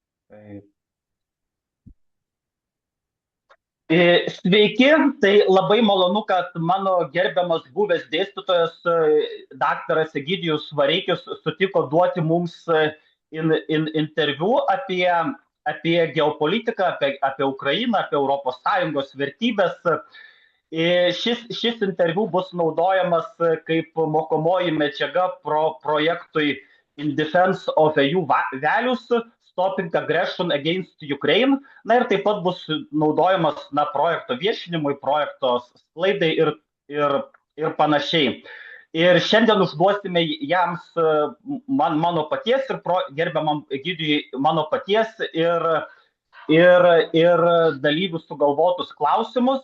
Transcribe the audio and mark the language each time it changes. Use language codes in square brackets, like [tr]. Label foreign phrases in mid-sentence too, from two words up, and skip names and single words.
[lt] E, Sveiki, tai labai malonu, kad mano gerbiamas buvęs dėstytojas, daktaras Egidijus Vareikis, sutiko duoti mums interviu apie geopolitiką, apie Ukrainą, apie ES vertybės. Šis interviu bus naudojamas kaip mokomoji medžiaga projektui In Defense of EU Values, Stopping Aggression Against Ukraine. Na ir taip pat bus naudojamas projekto viešinimui, projekto sklaidai ir panašiai. Ir šiandien užduosime jiems mano paties ir gerbiamam Egidijui mano paties ir dalyvių sugalvotus klausimus.